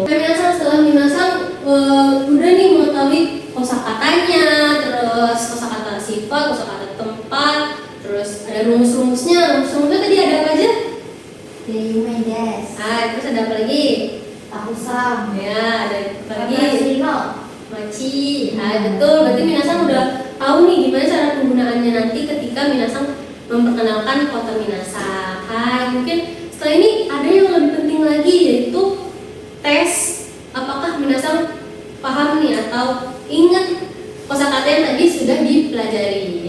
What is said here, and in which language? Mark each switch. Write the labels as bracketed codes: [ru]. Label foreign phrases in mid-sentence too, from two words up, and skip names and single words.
[id] Minasan setelah minasan udah nih mengetahui kosakatanya, terus kosakata sifat, kosakata tempat, terus ada rumus-rumusnya. Rumus-rumusnya tadi ada apa aja? [ja] 夢です. [id] Terus ada apa lagi? Takusang. Ya, ada apa lagi? [ja] 私の [id] Machi. Betul. Berarti minasan udah tahu nih gimana cara penggunaannya nanti ketika minasan memperkenalkan kota minasan. Mungkin setelah ini ada yang lebih penting lagi yaitu tes apakah minasan paham nih atau ingat kosakata yang tadi sudah dipelajari.